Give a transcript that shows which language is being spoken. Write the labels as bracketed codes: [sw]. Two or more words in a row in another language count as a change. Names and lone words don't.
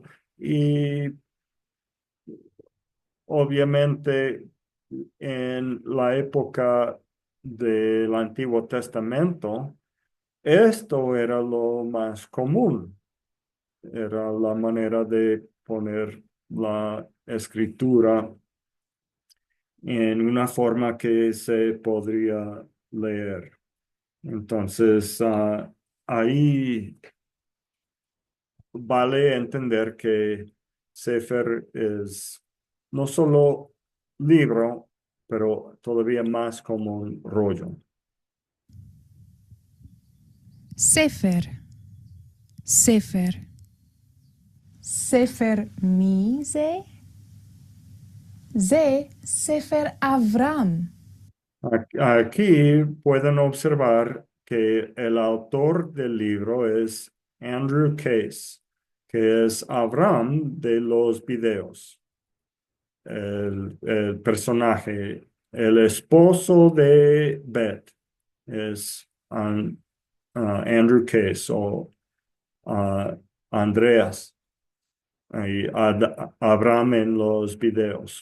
[es] Y obviamente en la época del Antiguo Testamento, esto era lo más común, era la manera de poner la escritura en una forma que se podría leer. Entonces, ahí vale entender que Sefer es no solo libro, pero todavía más como un rollo. Sefer. Sefer. [he] ספר מי זה? זה ספר אברהם. [es] Aquí pueden observar que el autor del libro es Andrew Case, que es Abraham de los videos, el personaje, el esposo de Beth es Andrew Case o uh, Andreas y Abraham en los videos.